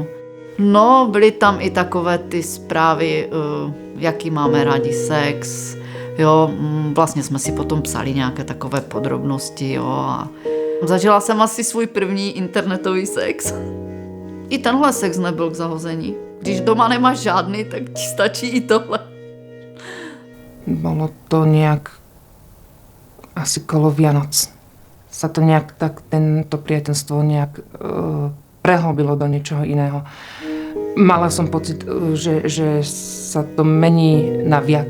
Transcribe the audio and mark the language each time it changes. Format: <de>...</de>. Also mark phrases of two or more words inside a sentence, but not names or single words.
<cs>No, byly tam i takové ty zprávy, jaký máme rádi sex, jo, vlastně jsme si potom psali nějaké takové podrobnosti, jo, a zažila jsem asi svůj první internetový sex. I tenhle sex nebyl k zahození. Když doma nemáš žádný, tak ti stačí i tohle.</cs> <sk>Bolo to nejak asi kolo Vianoc. Sa to nejak tak, tento priateľstvo nejak prehlbilo do niečoho iného. Mala som pocit, že sa to mení na viac.</sk>